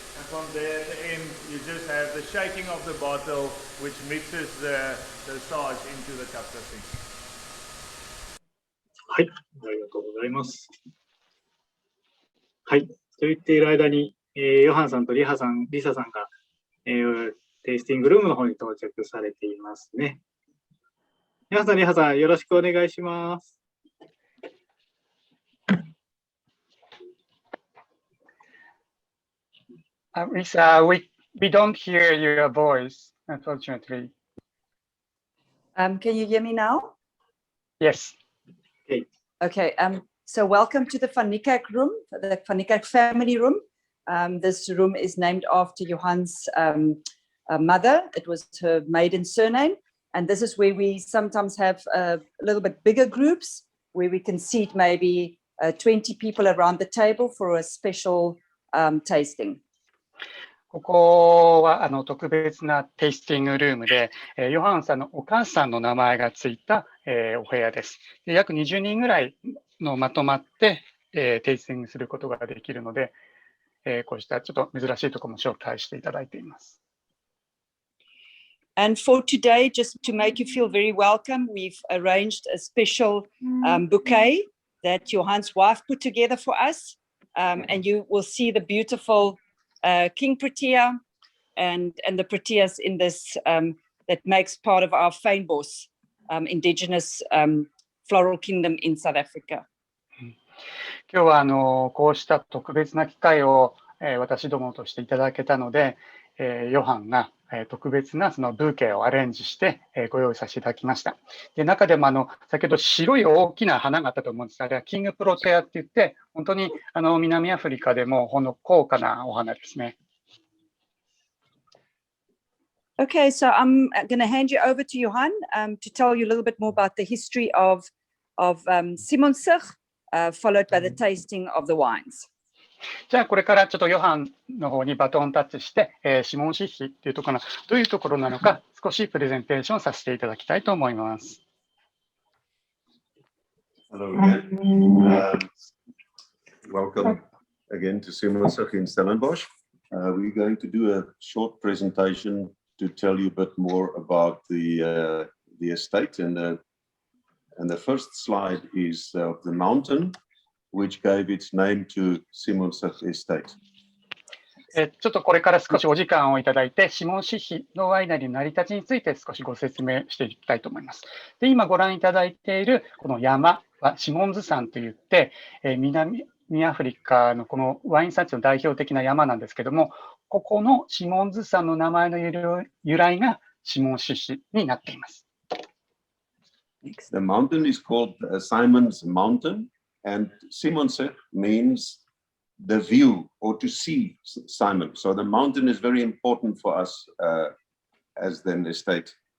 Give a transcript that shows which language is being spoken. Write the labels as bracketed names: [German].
[English] From there at the end, you just have the shaking of the bottle, which mixes the starch into the cup of tea. [Japanese] はい、ありがとうございます。はい、と言っている間に、ヨハンさんとリサさんが、テイスティングルームの方に到着されていますね。ヨハンさん、リサさん、よろしくお願いします。 [English] Lisa, we don't hear your voice, unfortunately. Can you hear me now? Yes. Okay. So welcome to the Van Niekerk room, the Van Niekerk family room. This room is named after Johan's mother. It was her maiden surname. And this is where we sometimes have a little bit bigger groups where we can seat maybe 20 people around the table for a special tasting. [Japanese] ここは特別なテイスティングルームで、ヨハンさんのお母さんの名前がついた、お部屋です。で約20人ぐらいのまとまって、テイスティングすることができるので、こうしたちょっと珍しいところも紹介していただいています。 [English] And for today, just to make you feel very welcome, we've arranged a special bouquet that Johan's wife put together for us. And you will see the beautiful king protea and the proteas in this that makes part of our fynbos, indigenous floral kingdom in South Africa. [Japanese] 今日はこうした特別な機会を、私どもとしていただけたので、ヨハンが、特別なそのブーケをアレンジして、ご用意させていただきました。で中でも先ほど白い大きな花があったと思うんですが、あれはキングプロテアって言って、本当に南アフリカでも高価なお花ですね。 [English] Okay, so I'm going to hand you over to Johan to tell you a little bit more about the history of Simon Sich, followed by the tasting of the wines. [Japanese] じゃあこれからちょっとヨハンの方にバトンタッチして、シモンシッヒっていうところのどういうところなのか少しプレゼンテーションさせていただきたいと思います。 [English] Hello again. Welcome again to Simon Sich in Stellenbosch. We're going to do a short presentation to tell you a bit more about the estate, and the first slide is of the mountain which gave its name to Simon Sich Estate. [Japanese] ちょっとこれから少しお時間をいただいて、シモンシッヒのワイナリーの成り立ちについて少しご説明していきたいと思います。で今ご覧いただいているこの山はシモンズ山といって、南アフリカのこのワイン産地の代表的な山なんですけども、ここのシモンズ山の名前の由来がシモンシッヒになっています。 [English] The mountain is called Simon's Mountain, and Simon Sich means the view or to see Simon. So the mountain is very important for us as the estate.